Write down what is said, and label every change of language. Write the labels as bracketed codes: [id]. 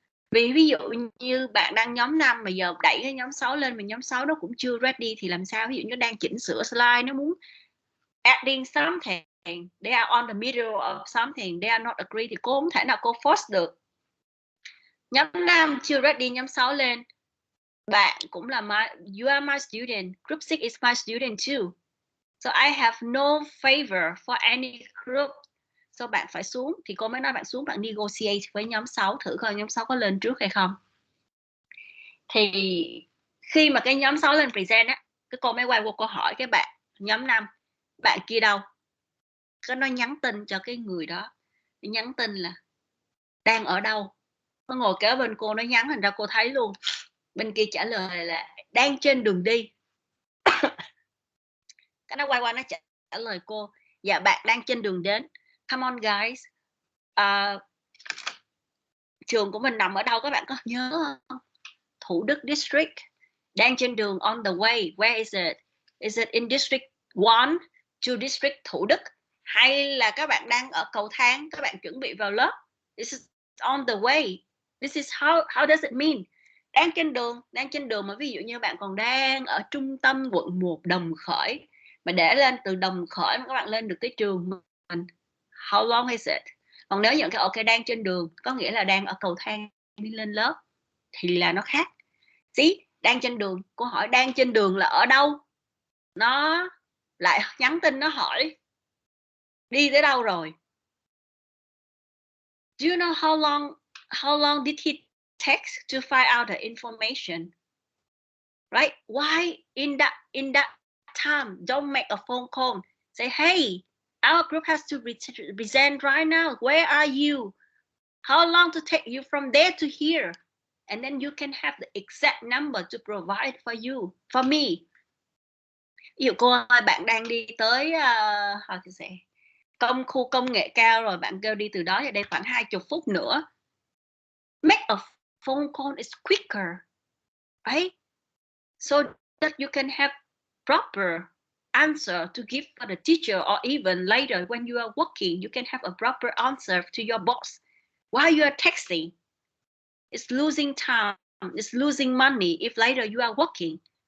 [vi] Vì ví dụ như bạn đang nhóm 5 mà giờ đẩy cái nhóm 6 lên mà nhóm 6 nó cũng chưa ready thì làm sao? Ví dụ như đang chỉnh sửa slide, nó muốn [en] adding something, they are on the middle of something, they are not agree [vi] thì cô không thể nào cô force được. Nhóm 5 chưa ready, nhóm 6 lên. Bạn cũng là [en] you are my student, group 6 is my student too. So I have no favor for any group. [vi] So bạn phải xuống, thì cô mới nói bạn xuống, bạn negotiate với nhóm 6 thử coi nhóm 6 có lên trước hay không. Thì khi mà cái nhóm 6 lên present á, cái cô mới quay qua cô hỏi cái bạn nhóm 5, bạn kia đâu? Cái nó nhắn tin cho cái người đó, nhắn tin là đang ở đâu? Nó ngồi kế bên cô, nó nhắn, thành ra cô thấy luôn. Bên kia trả lời là đang trên đường đi. Cái nó quay qua nó trả lời cô, dạ bạn đang trên đường đến. [en] Come on guys, [vi] trường của mình nằm ở đâu các bạn có nhớ không? Thủ Đức District. Đang trên đường, [en] on the way. Where is it? Is it in District 1 to District Thủ Đức? [vi] Hay là các bạn đang ở cầu thang, các bạn chuẩn bị vào lớp? [en] This is on the way. This is how does it mean? [vi] Đang trên đường mà ví dụ như bạn còn đang ở trung tâm quận 1 Đồng Khởi, mà để lên từ đồng khởi mà các bạn lên được tới trường mình, [en] how long is it? [vi] Còn nếu những cái ok đang trên đường có nghĩa là đang ở cầu thang đi lên lớp thì là nó khác. See, đang trên đường, cô hỏi đang trên đường là ở đâu, nó lại nhắn tin nó hỏi đi tới đâu rồi. [en] Do you know how long did he text to find out the information? Right? Why in that time don't make a phone call? Say, hey, our group has to present right now. Where are you? How long to take you from there to here? And then you can have the exact number to provide for you, for me. [vi] Ví dụ cô ơi, bạn đang đi tới [en] how to say, [vi] khu công nghệ cao rồi, bạn kêu đi từ đó về đây khoảng 20 phút nữa. [en] Make a phone call is quicker, right? So that you can have proper answer to give for the teacher, or even later when you are working, you can have a proper answer to your boss. While you are texting, it's losing time, it's losing money if later you are working.